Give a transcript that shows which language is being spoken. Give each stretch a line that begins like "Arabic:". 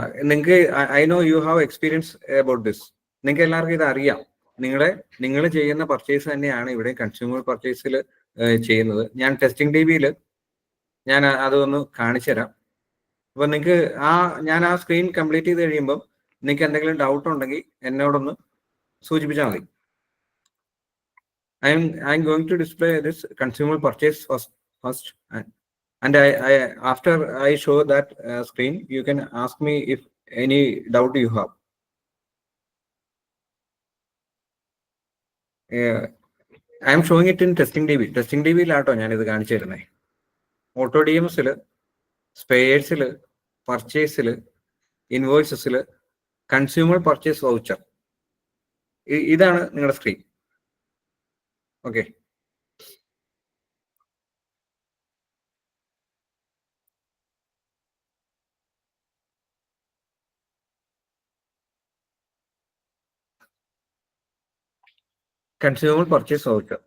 Malayalam: നിങ്ങൾക്ക്
English: I know you have experience about this.
Malayalam: നിങ്ങൾക്ക് എല്ലാവർക്കും ഇത് അറിയാം. നിങ്ങൾ ചെയ്യുന്ന പർച്ചേസ് തന്നെയാണ് ഇവിടെ കൺസ്യൂമർ പർച്ചേസിൽ ചെയ്യുന്നത്. ഞാൻ ടെസ്റ്റിംഗ് DBയിൽ ഞാൻ അതൊന്ന് കാണിച്ചു തരാം. അപ്പൊ നിങ്ങൾക്ക് ഞാൻ ആ സ്ക്രീൻ കംപ്ലീറ്റ് ചെയ്ത് കഴിയുമ്പോൾ നിങ്ങൾക്ക് എന്തെങ്കിലും ഡൗട്ട് ഉണ്ടെങ്കിൽ എന്നോടൊന്ന് സൂചിപ്പിച്ചാൽ മതി.
English: I'm going to display this consumer purchase first, and after I show that screen, you can ask me if any doubt you have. I am showing it in testing DB.
Malayalam: Testing DB ലാട്ടോ ഞാനിത് കാണിച്ചു തരുന്നത്. Auto DMSൽ, സ്പെയേഴ്സിൽ, പർച്ചേസിൽ, ഇൻവോയ്സസിൽ, consumer purchase voucher, ഇതാണ് നിങ്ങളുടെ screen. Okay, consumer purchase voucher.